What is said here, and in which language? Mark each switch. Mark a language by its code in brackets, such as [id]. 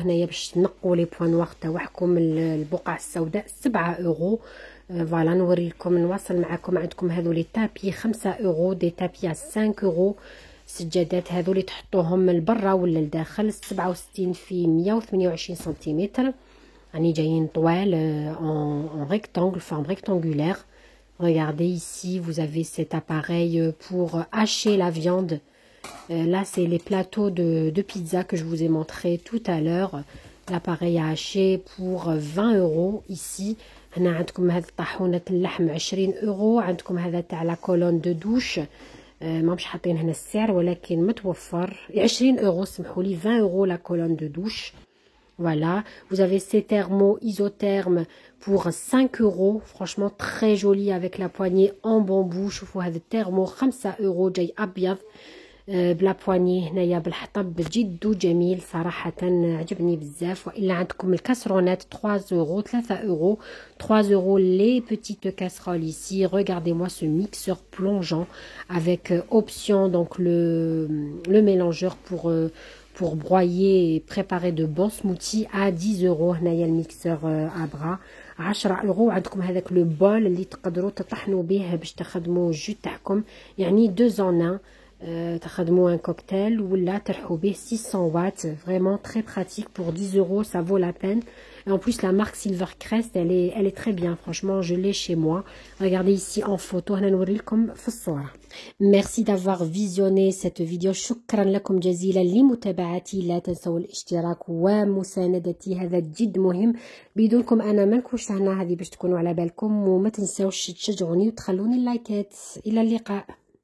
[ar] هنايا باش تنقوا les points noirs تاعكم البقع السوداء 7 euros. Voilà, نوري لكم نواصل معكم. عندكم هذو لي تابي 5 euros, [fr] des tapis à 5 euros. [ar] السجادات هذو اللي تحطوهم لبرا ولا لداخل 67 في 128 سنتيمتر. يعني جايين طوال [fr] en rectangle, forme rectangulaire. Regardez ici, vous avez cet appareil pour hacher la viande. Là, c'est les plateaux de pizza que je vous ai montré tout à l'heure. L'appareil à hacher pour 20 euros ici. [ar] هنا عندكم هذه طاحونه اللحم 20 اورو. عندكم هذا تاع لا كولون دو دوش، ما مش حاطين هنا السعر ولكن متوفر 20 اورو، سمحوا لي 20 اورو لا كولون دو دوش. [fr] Voilà, vous avez ces thermos isothermes pour 5 euros. Franchement, très joli avec la poignée en bambou. [ar] شوفوا هذا الترمو 5 اورو جاي أبيض بلا بواني هنايا بالحطب، جد جميل صراحة، عجبني بزاف. وإلا عندكم الكاسرونات 3 اورو 3 اورو [fr] 3 euros les petites casseroles ici. Regardez-moi ce mixeur plongeant avec option donc le mélangeur pour broyer et préparer de bons smoothies à 10 euros. [ar] هنايا الميكسور à bras 10 اورو. عندكم هذاك لو بول اللي تقدروا تطحنوا به باش تخدموا الجو تاعكم، يعني 2 en 1. تخدموا un cocktail ولا ترحوا به 600 watts. [fr] Vraiment très pratique pour 10 euros, ça vaut la peine. Et en plus la marque Silvercrest elle est très bien, franchement je l'ai chez moi. Regardez ici en photo، [ar] هنا نوريلكم في الصورة. [fr] Merci d'avoir visionné cette vidéo. [ar] شكرا لكم جزيلا لمتابعتي. لا تنسوا الاشتراك ومساندتي، هذا جد مهم، بدونكم انا ما نكونش هنا. هذه باش تكونوا على بالكم، وما تنسوش تشجعوني وتخلوني اللايكات. الى اللقاء.